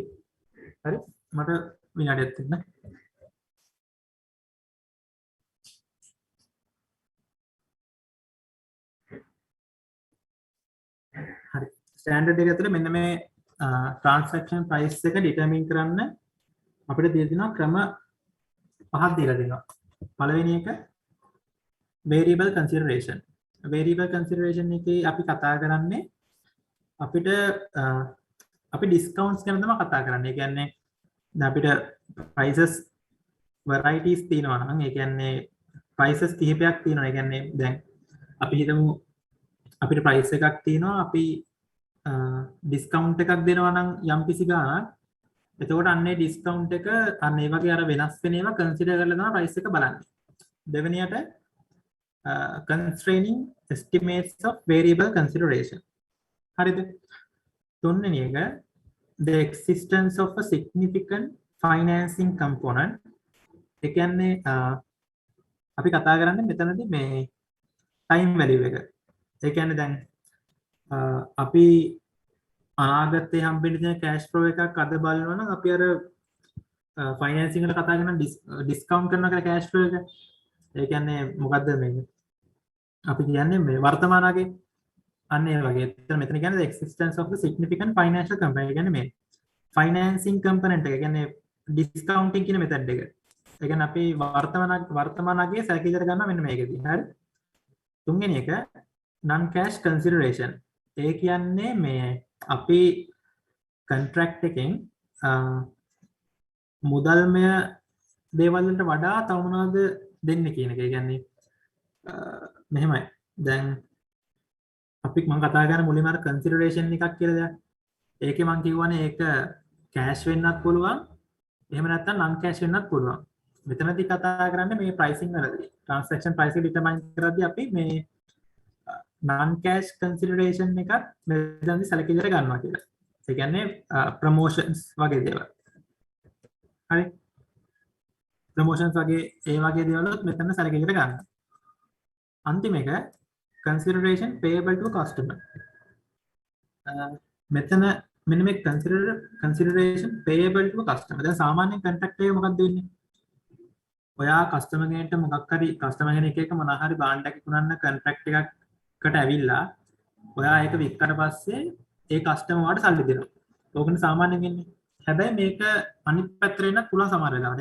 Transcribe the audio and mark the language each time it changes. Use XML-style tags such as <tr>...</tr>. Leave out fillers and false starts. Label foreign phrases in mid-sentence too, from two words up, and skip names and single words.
<si>හරි. මට විනාඩියක් දෙන්න. හරි. standard එක ඇතුලේ මෙන්න මේ</si> <en>transaction price</en> <si>එක determine කරන්න අපිට දීලා තියෙනවා ක්‍රම පහක් දීලා දෙනවා. පළවෙනි එක</si> <en>variable consideration. variable consideration</en> <si>එකේ අපි කතා කරන්නේ අපිට අපි discounts ගැන තමයි කතා කරන්නේ. ඒ කියන්නේ දැන් අපිට</si> <en>prices varieties</en> <si>තියෙනවා නම් ඒ කියන්නේ prices කිහිපයක් තියෙනවා. ඒ කියන්නේ දැන් අපි හිතමු අපිට price එකක් තියෙනවා අපි discount එකක් දෙනවා නම් යම්කිසි ගාණක් එතකොට අන්නේ discount එක අන්න ඒ වගේ අර වෙනස් වෙන ඒවා consider කරලා තමයි price එක බලන්නේ.</si> <en>දෙවෙනියට constraining estimates of variable consideration.</en> <si>හරිද? තුන්වෙනි එක</si> <en>the existence of a significant financing component.</en> <si>ඒ කියන්නේ අපි කතා කරන්නේ මෙතනදී මේ</si> <en>time value</en> <si>එක. ඒ කියන්නේ දැන් අපි අනාගතයේ හම්බෙන්න තියෙන</si> <en>cash flow</en> <si>එකක් අද බලනවා නම් අපි අර financing වල කතා කරන discount කරනවා කියලා</si> <en>cash flow</en> <si>එක. ඒ කියන්නේ මොකද්ද මේ අපි කියන්නේ මේ වර්තමානයේ අන්න ඒ වගේ. මෙතන කියන්නේ</si> <en>the existence of the significant financial component.</en> <si>ඒ කියන්නේ මේ</si> <en>financing component</en> <si>එක. ඒ කියන්නේ discounting කියන method එක. ඒ කියන්නේ අපි වර්තමානයේ සැලකිලිට ගන්නවා මෙන්න මේකදී. හරි? තුන්වෙනි එක</si> <en>non cash consideration.</en> <si>ඒ කියන්නේ මේ අපි contract එකෙන් මුදල්මය දේවල් වලට වඩා තව මොනවද දෙන්නේ කියන එක. ඒ කියන්නේ මෙහෙමයි. දැන් අපි මම කතා කරන මුලින්ම අර consideration එකක් කියලා දෙයක්. ඒකේ මම කියවනේ ඒක cash වෙන්නත් පුළුවන්. එහෙම නැත්නම්</si> <en>non cash</en> <si>වෙන්නත් පුළුවන්. මෙතනදී කතා කරන්නේ මේ pricing වලදී.</si> <en>transaction price</en> <si>එක determine කරද්දී අපි මේ</si> <en>non cash consideration</en> <si>එකක් මෙතනදී සැලකිලිට ගන්නවා කියලා. ඒ කියන්නේ promotions වගේ දේවල්. හරි? promotions වගේ ඒ වගේ දේවල් මෙතන සැලකිලිට ගන්නවා. අන්තිම එක</si> <en>consideration payable to customer.</en> <si>මෙතන මෙන්න මේ</si> <en>consideration payable to customer.</en> <si>දැන් සාමාන්‍ය contract එකේ මොකක්ද වෙන්නේ? ඔයා customer කෙනෙක්ට මොකක් හරි customer කෙනෙක් එක මොනවා හරි බාණ්ඩයක් විකුණන්න contract එකකට ඇවිල්ලා ඔයා ඒක වික්කට පස්සේ ඒ customer වාට සල්ලි දෙනවා. ඕකනේ සාමාන්‍යයෙන් වෙන්නේ. හැබැයි මේක අනිත් පැත්තට වෙන්නත් පුළුවන් සමහර වෙලාවට.</si>